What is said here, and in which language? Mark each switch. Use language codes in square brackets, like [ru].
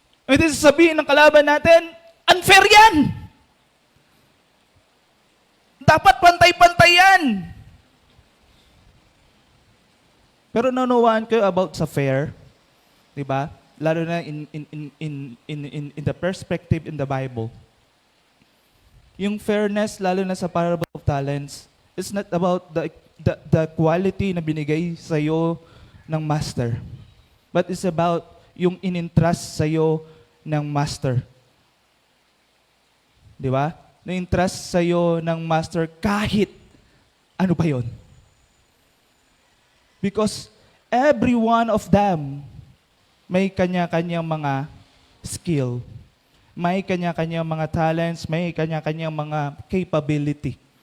[tl] Eh di sasabihin ng kalaban natin, unfair yan. Dapat pantay-pantay yan. Pero nanawaan kayo about sa fair, di ba? Lalo na [en] in the perspective in the Bible. Yung fairness, lalo na sa parable of talents, it's not about the quality [tl] na binigay sa'yo ng master. But it's about yung in-entrust sa'yo ng master. Di ba? Na-entrust sa'yo ng master kahit ano pa yon. [en] Because every one of them [tl] may kanya-kanyang mga skill, may kanya-kanyang mga talents, may kanya-kanyang mga capability.